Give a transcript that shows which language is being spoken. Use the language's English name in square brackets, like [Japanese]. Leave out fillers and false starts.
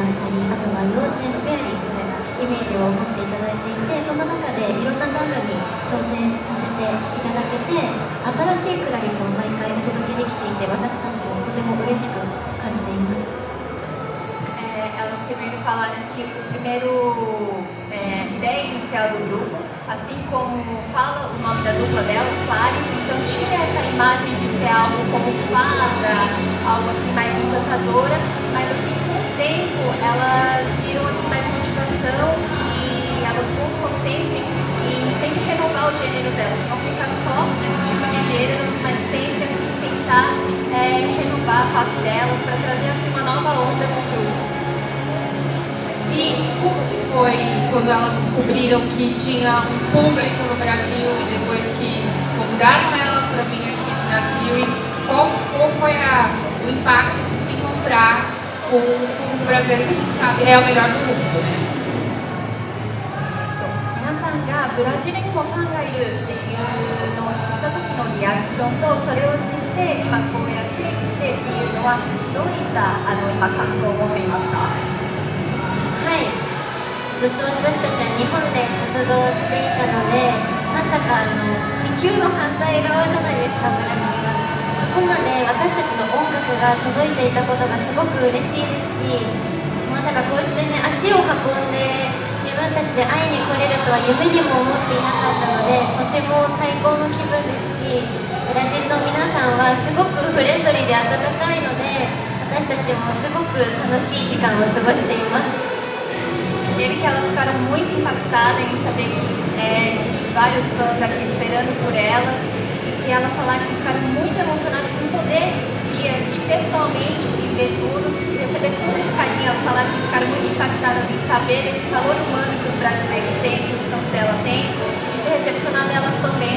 [Japanese] り、あとは妖精のフェアリーみたいなイメージを持っていただいていて、その中でいろんなジャンルに挑戦させていただけて、新しいクラリスを毎回お届けできていて、私たちもとても嬉しく感じています。 [Portuguese] Elas primeiro falaram que o primeiro ideia inicial do grupo, assim como fala o nome da dupla delas, Clarice, então tinha essa imagem de ser algo como fada, algo assim mais encantadora, mas assim com o tempo elas viram assim, mais motivação e elas buscam sempre renovar o gênero delas, não ficar só um tipo de gênero, mas sempre assim, tentar renovar a face delas para trazer assim, uma nova onda no grupo. E como que foi quando elas descobriram que tinha um público no Brasil e depois que convidaram elas para vir aqui no Brasil, e qual foi o impacto de se encontrar com o público brasileiro, que a gente sabe é o melhor do mundo, né? [Japanese] 皆さんがブラジルにもファンがいるっていうのを知った時のリアクションと、それを知って今こうやって来てっていうのはどういった今感想を持っていますか？はい、ずっと私たちは日本で活動していたので、まさか地球の反対側じゃないですか、ブラジルが。そこまで私たちの音楽が届いていたことがすごく嬉しいですし、まさかこうしてね、足を運んで自分たちで会いに来れるとは夢にも思っていなかったので、とても最高の気分ですし、ブラジルの皆さんはすごくフレンドリーで温かいので、私たちもすごく楽しい時間を過ごしています。 [Portuguese] Primeiro que elas ficaram muito impactadas em saber que existem vários fãs aqui esperando por elas, e que elas falaram que ficaram muito emocionadas em poder vir aqui pessoalmente e ver tudo, e receber todo esse carinho. Elas falaram que ficaram muito impactadas em saber esse calor humano que os brasileiros têm, que o santo dela tem, e de ter recepcionado elas também.